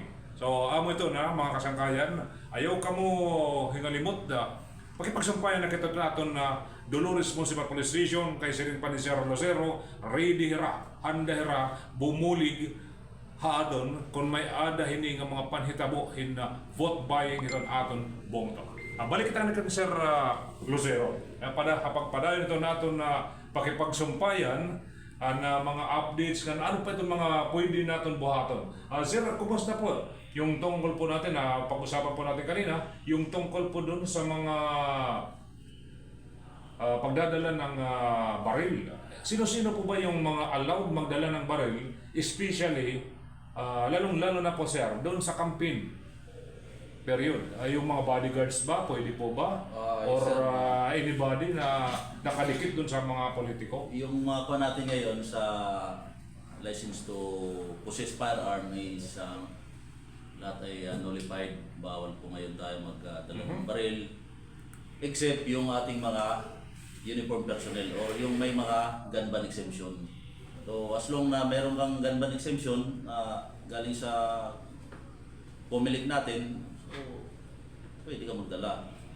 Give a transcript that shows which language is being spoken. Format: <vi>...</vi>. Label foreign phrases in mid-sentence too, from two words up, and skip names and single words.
<war>So amo ito na mga kasangkayan, ayaw kamo hingalimot na pakipagsampayan na kita naton na Dolores Municipal Police Station kay sirin pa ni Sir Lucero, ready hira, handa hira, bumulig haadon kung may ada hini nga mga panhitabo hin</war> <en>vote buying</en> <war>iton aton bongto. Balik kita na kay Sir Lucero. Kapag padayon ito natin na pakipagsumpayan na mga updates kan ano pa itong mga pwede natin buhaton.</war> <tl>Sir, kumusta po? Yung tungkol po natin na pag-usapan po natin kanina, yung tungkol po dun sa mga pagdadala ng baril. Sino-sino po ba yung mga allowed magdala ng baril, especially lalong-lalo na po sir, doon sa</tl> <en>campaign period?</en> <tl>Yung mga bodyguards ba, pwede po ba?</tl> <en>Or anybody</en> <tl>na nakadikit dun sa mga politiko? Yung mga kuha natin ngayon sa</tl> <en>license to possess firearm</en> <tl>is lahat ay nullified. Bawal po ngayon tayo magdala ng baril. Except yung ating mga</tl> <en>uniform personnel</en> <tl>or yung may mga</tl> <en>gun ban exemption.</en> <tl>So</tl> <en>as long</en> <tl>na meron kang</tl> <en>gun ban exemption</en> <tl>galing sa pumilik natin, so pwede ka magdala.</tl>